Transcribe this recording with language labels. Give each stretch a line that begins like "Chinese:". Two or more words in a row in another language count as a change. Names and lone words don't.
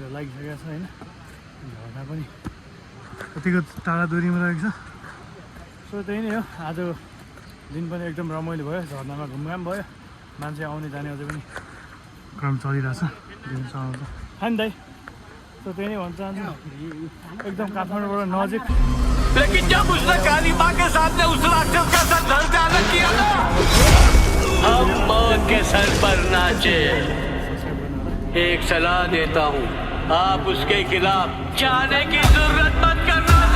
Nepali: लागिसकेको छ होइन झर्ना पनि कतिको टाढा दुरीमा रहेको छ सो त्यही नै हो आज दिन पनि एकदम रमाइलो भयो झर्नामा घुमघाम भयो मान्छे आउने जाने अझै पनि क्रम चलिरहेछ दिनसम्म त खान दाइ सो त्यही नै भन्न चाहन्छु एकदम काठमाडौँबाट नजिक
Hindi: लेकिन जब उसने काली माँ के सामने उस राक्षस का सर धड़ किया ना हम मौत के सर पर नाचे एक सलाह देता हूँ आप उसके खिलाफ जाने की जरूरत मत करना